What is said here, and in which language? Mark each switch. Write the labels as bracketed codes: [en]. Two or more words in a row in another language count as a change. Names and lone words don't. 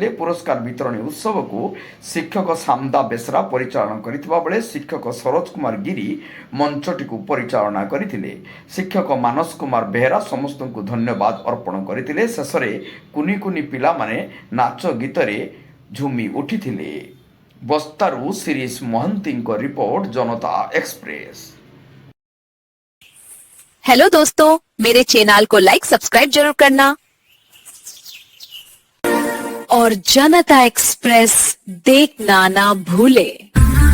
[or] ପୁରସ୍କାର ବିତରଣୀ ଉତ୍ସବକୁ ଶିକ୍ଷକ ସାମଦା ବେସରା ପରିଚାଳନା କରିଥିବା ବେଳେ ଶିକ୍ଷକ ସରୋଜ କୁମାର ଗିରି ମଞ୍ଚଟିକୁ ପରିଚାଳନା କରିଥିଲେ। ଶିକ୍ଷକ ମାନସ କୁମାର ବେହେରା ସମସ୍ତଙ୍କୁ ଧନ୍ୟବାଦ ଅର୍ପଣ କରିଥିଲେ। ଶେଷରେ କୁନି କୁନି ପିଲାମାନେ ନାଚ ଗୀତରେ ଝୁମି ଉଠିଥିଲେ। ବସ୍ତାରୁ ଶିରୀଷ ମହାନ୍ତିଙ୍କ ରିପୋର୍ଟ, [hi] जनता एक्सप्रेस। हेलो दोस्तों, मेरे चैनल को [en] like subscribe [hi] जरूर करना और जनता एक्सप्रेस देखना ना भूले।